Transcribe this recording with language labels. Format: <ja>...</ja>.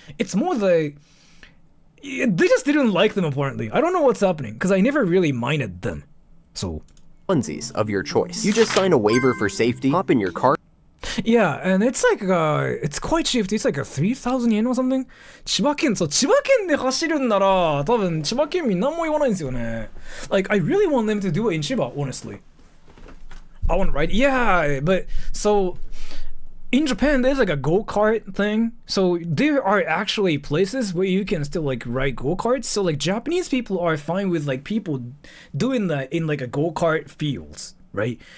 <en>It's more they just didn't like them apparently. I don't know what's happening, because I never really minded them. So onesies of your choice. You just sign a waiver for safety, hop in your car, Yeah, and it's like it's quite cheap. It's like a 3,000 yen or something.</en> <ja>千葉県で走るんなら多分千葉県民何も言わないんですよね。</ja> <en>Like I really want them to do it in Chiba, honestly. I want to ride. Yeah, but so in Japan there's like a go-kart thing. So there are actually places where you can still like ride go-karts. So like Japanese people are fine with like people doing that in like a go-kart fields, right?</en>